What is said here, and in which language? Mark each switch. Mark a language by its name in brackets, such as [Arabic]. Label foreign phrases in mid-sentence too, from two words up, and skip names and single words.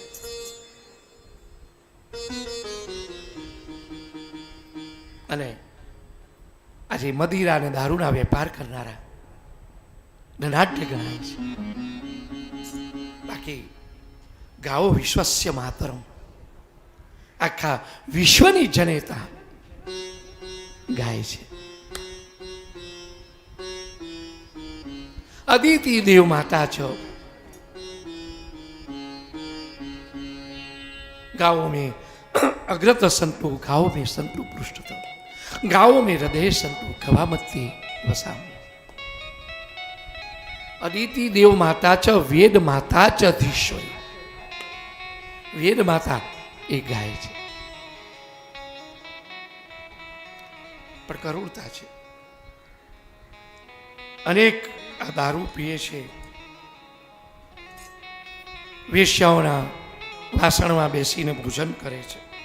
[Gujarati] અને આજે મદિરા અને દારૂના વેપાર કરનારા ધનાઢ્ય ગણાય છે. બાકી [Sanskrit] गाओ विश्वस्य मातरम, [Gujarati] આખા વિશ્વની જનેતા ગાય છે. અદિતિ દેવ માતા છો, [Sanskrit] गाओं में अग्रत संतु, गाओं में संतु पृष्ठतम, गाओं में हृदय संतु खवामती वसाम. अदिति देव माता च वेद माता च धीश्वरी. वेद माता [Gujarati] એ ગાય છે, પણ કરુણતા છે. અનેક આ દારૂ પીએ છે, વેશ્યાઓના વાસણમાં બેસીને ભોજન કરે છે.